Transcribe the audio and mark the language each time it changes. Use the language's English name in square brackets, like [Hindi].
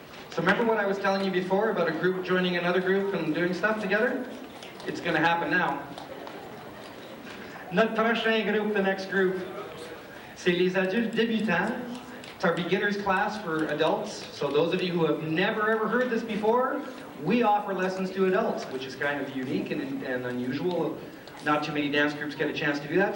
[English] So remember what I was telling you before about a group joining another group and doing stuff together? It's going to happen now. [French] Notre prochain groupe, [English] the next group, [French] c'est les adultes débutants. [English] It's our beginner's class for adults. So those of you who have never ever heard this before, we offer lessons to adults, which is kind of unique and unusual. Not too many dance groups get a chance to do that.